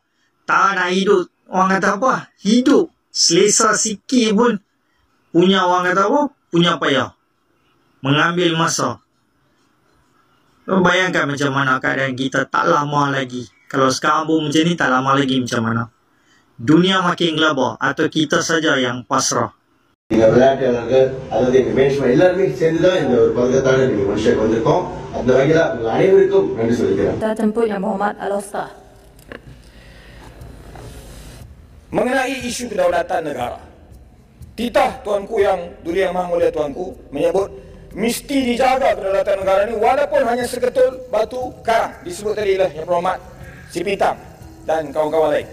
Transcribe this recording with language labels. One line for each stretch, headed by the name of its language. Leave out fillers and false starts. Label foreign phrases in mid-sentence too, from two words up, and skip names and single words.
Malay: Tara nak hidup, orang kata apa, hidup. Selesa sikit pun, punya orang kata apa, punya payah. Mengambil masa. Bayangkan macam mana keadaan kita tak lama lagi. Kalau sekarang pun macam ni, tak lama lagi macam mana. Dunia makin gelabah atau kita saja yang pasrah.
Tamil: அதனுடைய மேனேஜ்மெண்ட் எல்லாருமே சேர்ந்துதான் இந்த ஒரு பதக்கத்தான நீங்க மனுஷனுக்கு வந்திருக்கோம். அந்த வகையில் உங்கள் அனைவருக்கும் நன்றி சொல்லிக்கிறேன்.
Malay: Kita jemput Yang Berhormat Al-Ustaz. Mengenai isu kedaulatan negara, titah tuanku yang dulu yang Maha Mulia tuanku menyebut mesti dijaga kedaulatan negara ini walaupun hanya seketul batu karang, disebut tadi oleh Yang Berhormat Sipitang dan kawan-kawan lain.